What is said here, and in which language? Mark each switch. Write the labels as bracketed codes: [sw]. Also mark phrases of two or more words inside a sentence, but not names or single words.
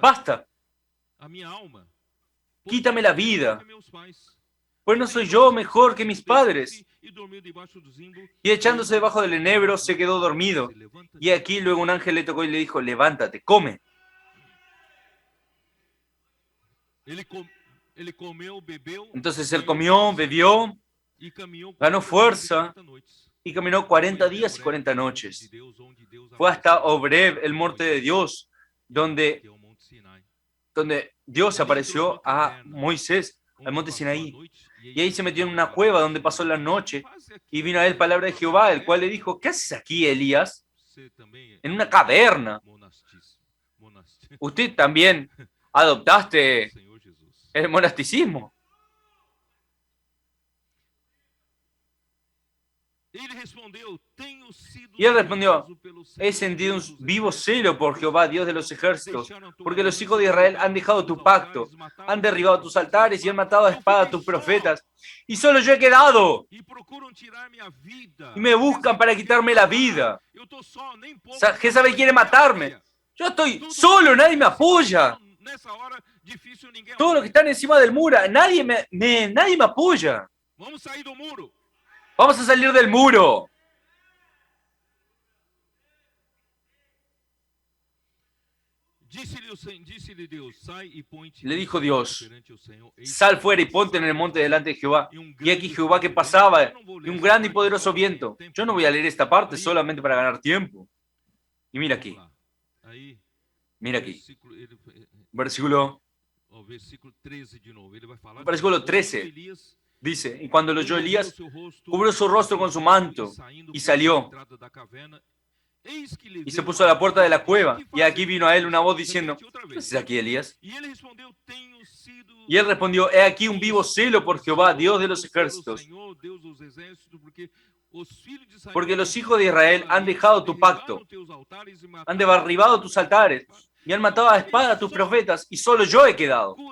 [pt] basta, a minha alma. [es] quítame la vida, [pt] Que meus pais. [es] pues no soy yo mejor que mis padres. [pt] E dormiu debaixo do zimbro. [es] Y echándose debajo del enebro se quedó dormido. Y aquí luego un ángel le tocó y le dijo, levántate, come. [pt] Ele comeu, bebeu. [es] Entonces él comió, bebió [pt] E caminhou [es] ganó 40 fuerza, [pt] dias e 40 noites. [es] y caminó 40 días y 40 noches. Fue hasta Obreb, el monte de Dios, donde Dios apareció a Moisés, al monte Sinaí. Y ahí se metió en una cueva donde pasó la noche. Y vino a él palabra de Jehová, el cual le dijo, ¿qué haces aquí, Elías? En una caverna. Usted también adoptaste [pt] Senhor Jesus. [es] el monasticismo. [pt] Ele respondeu, tenho sido [es] Y él respondió, [pt] zeloso pelo [es] he [pt] Senhor [es] sentido un [pt] Deus dos [es] vivo [pt] exércitos. [es] celo por Jehová, Dios de los ejércitos, [pt] Deixaram tua [es] porque los [pt] aliança, [es] hijos de Israel han dejado tu pacto, [pt] altares, mataram [es] han derribado tus altares y han matado a [pt] Eu [es] espada a [pt] fiquei [es] tus [pt] só, [es] profetas, y solo yo he quedado, [pt] E procuram tirar minha vida. [es] y me buscan para quitarme la vida. [pt] Eu tô só, nem pouco. [es] Jezabel quiere matarme. Yo estoy solo, nadie me apoya. [pt] Nessa hora difícil ninguém. [es] Todos los que están encima del muro, nadie me apoya. [pt] Vamos sair do muro. [es] Vamos a salir del muro. [pt] Disse-lhe Deus, sai e põe-te [es] Le dijo Dios, [pt] perante o Senhor. Eis [es] sal [pt] que [es] fuera y ponte en el monte delante de Jehová. Y aquí Jehová que pasaba, y un grande y poderoso viento. Yo no voy a leer esta parte solamente para ganar tiempo. Y mira aquí, [pt] Aí, [es] mira aquí. versículo, Versículo, [pt] ó, versículo 13 de novo. Ele vai falar. [es] Versículo 13. Dice, y cuando lo oyó Elías, cubrió su rostro con su manto y salió. y se puso a la puerta de la cueva. Y aquí vino a él una voz diciendo, ¿qué haces aquí, Elías? Y él respondió, he aquí un vivo celo por Jehová, Dios de los ejércitos, porque los hijos de Israel han dejado tu pacto, han derribado tus altares y han matado a espada a tus profetas, y solo yo he quedado.